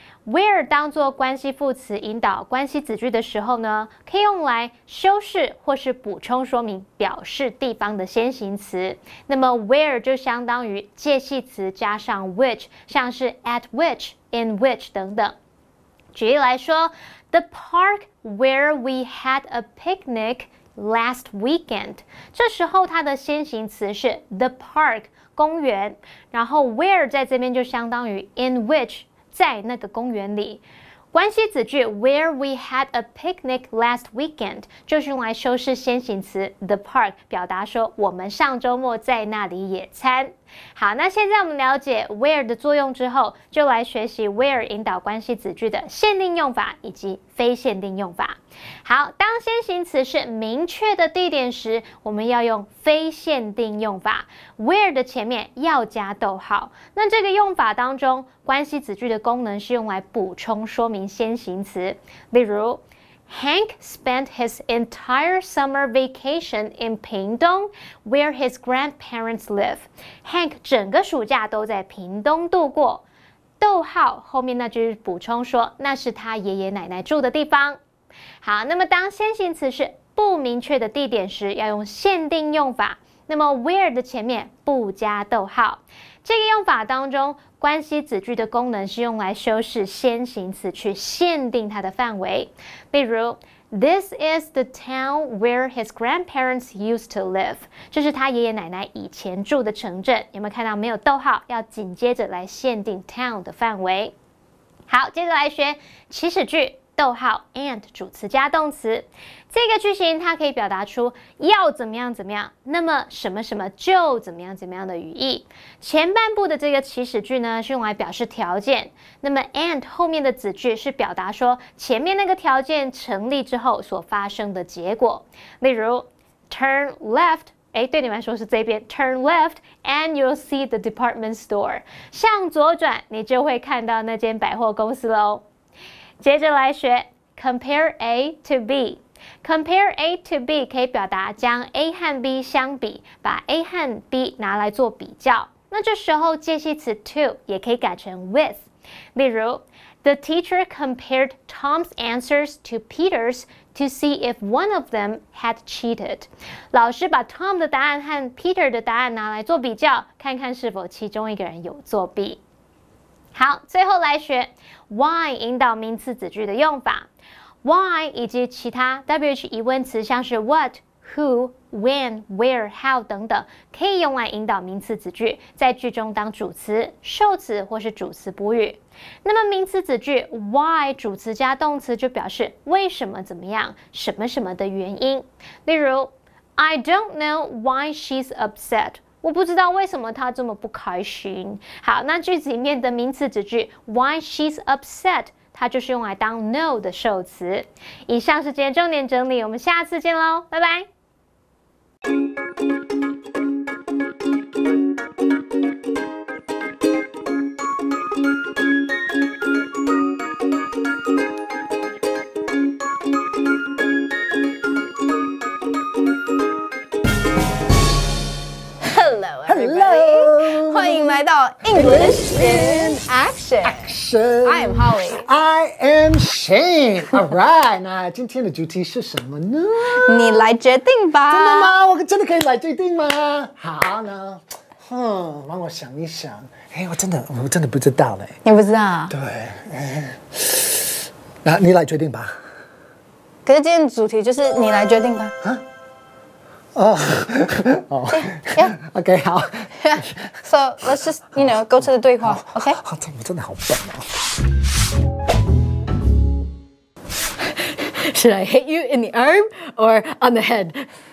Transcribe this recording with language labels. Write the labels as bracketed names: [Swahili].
[Chinese] where 当作关系副词引导关系子句的时候呢，可以用来修饰或是补充说明表示地方的先行词。那么 where 就相当于介系词加上 which， 像是 at which、in which 等等。举例来说 ， [English] The park where we had a picnic last weekend， [Chinese] 这时候它的先行词是 the park 公园，然后 where 在这边就相当于 in which。在那个公园里，关系子句 [English] where we had a picnic last weekend [Chinese] 就是用来修饰先行词 the park， 表达说我们上周末在那里野餐。好，那现在我们了解 where 的作用之后，就来学习 where 引导关系子句的限定用法以及非限定用法。好，当先行词是明确的地点时，我们要用非限定用法 ，where 的前面要加逗号。那这个用法当中，关系子句的功能是用来补充说明先行词，例如。 [English] Hank spent his entire summer vacation in Pingdong, where his grandparents live. [Chinese] Hank 整个暑假都在屏东度过。逗号后面那句补充说，那是他爷爷奶奶住的地方。好，那么当先行词是不明确的地点时，要用限定用法。那么 where 的前面不加逗号。这个用法当中，关系子句的功能是用来修饰先行词，去限定它的范围。 [English] 例如 ，This is the town where his grandparents used to live。 [Chinese] 这是他爷爷奶奶以前住的城镇。有没有看到没有逗号？要紧接着来限定 town 的范围。好，接着来学祈使句。逗号 and 主词加动词，这个句型它可以表达出要怎么样怎么样，那么什么什么就怎么样怎么样的语义。前半部的这个祈使句呢是用来表示条件，那么 and 后面的子句是表达说前面那个条件成立之后所发生的结果。 [English] 例如 turn left。 [Chinese] 对你们来说是这边 [English] turn left and you'll see the department store。 [Chinese] 向左转，你就会看到那间百货公司喽。接着来学 compare A to B。compare A to B 可以表达将 A 和 B 相比，把 A 和 B 拿来做比较。那这时候介系词 to 也可以改成 with。 [English] 例如 The teacher compared Tom's answers to Peter's to see if one of them had cheated。 [Chinese] 老师把 Tom 的答案和 Peter 的答案拿来做比较，看看是否其中一个人有作弊。好，最后来学 why 引导名词子句的用法。 Why 以及其他 WH 疑问词，像是 what、who、when、where、how 等等，可以用来引导名词子句，在句中当主词、受词或是主词补语。那么名词子句 why 主词加动词就表示为什么怎么样，什么什么的原因。 [English] 例如 I don't know why she's upset。 [Chinese] 我不知道为什么她这么不开心。好，那句子里面的名词子句 [English] why she's upset， [Chinese] 它就是用来当 know 的受词。以上是今天重点整理，我们下次见喽，拜拜。 [English] Hello， [Chinese] 欢迎来到 English in Action。 [English] I am Holly。 I am Shane。 All right， [Chinese] 那今天的主题是什么呢？你来决定吧。真的吗？我真的可以来决定吗？好呢，让我想一想。我真的不知道嘞。你不知道？对，那你来决定吧。可是今天的主题就是你来决定吧。哦 [English] Yeah. [Chinese] OK， 好。 [English] So let's just go to the [Chinese] 对话。 [English] OK。 [Chinese] 我真的好笨哦。 [English] Should I hit you in the arm or on the head?